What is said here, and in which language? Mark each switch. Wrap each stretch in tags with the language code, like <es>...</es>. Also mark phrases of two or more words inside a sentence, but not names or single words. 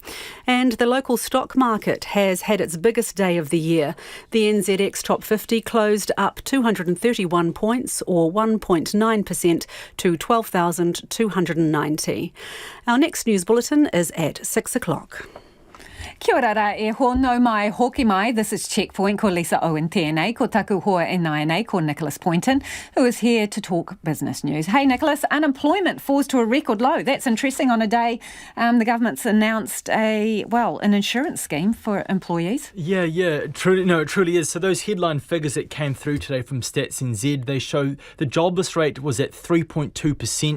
<en>And the local stock market has had its biggest day of the year. The NZX Top 50 closed up 231 points, or 1.9%, to 12,290. Our next news bulletin is at 6 o'clock.</en> <mi>Kia ora rā e hono mai hoki mai.</mi> <en>This is Checkpoint</en> <mi>ko Lisa Owen tēnei, ko taku hoa e nai nei, ko Nicholas Poynton,</mi> <en>who is here to talk business news. Hey Nicholas, unemployment falls to a record low. That's interesting on a day the government's announced an insurance scheme for employees. Yeah, truly, no, it truly is. So those headline figures that came through today from Stats NZ, they show the jobless rate was at 3.2%.</en>